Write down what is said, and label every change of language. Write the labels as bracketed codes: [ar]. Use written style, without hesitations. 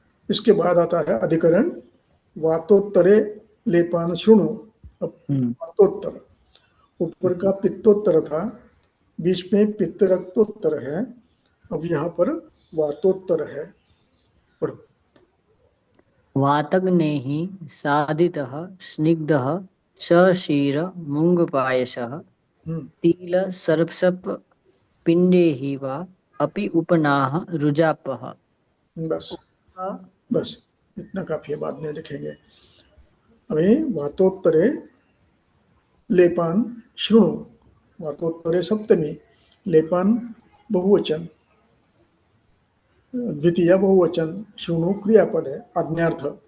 [hi] इसके बाद आता है अधिकरण [sa] वातोत्तरे लेपान शुणु। [hi] अब हम्म। वातोत्तर, ऊपर का पित्तोत्तर था, बीच में पित्त रक्तोत्तर है, अब यहाँ पर वातोत्तर है। पढ़ो। [sa] वातग्नेः साधितः स्निग्धः सशीर मूङ्गपायसः हम्म, तिलसर्पसप पिण्डैः वा अपि उपनाः रुजापः। [hi] बस हम्म, बस इतना काफी है, बाद में लिखेंगे। अभी [sa] वातोत्तरे लेपान शृणु, [hi] वातोत्तरे सप्तमी, लेपान बहुवचन, द्वितीय बहुवचन, शृणु क्रियापद है, आज्ञार्थ।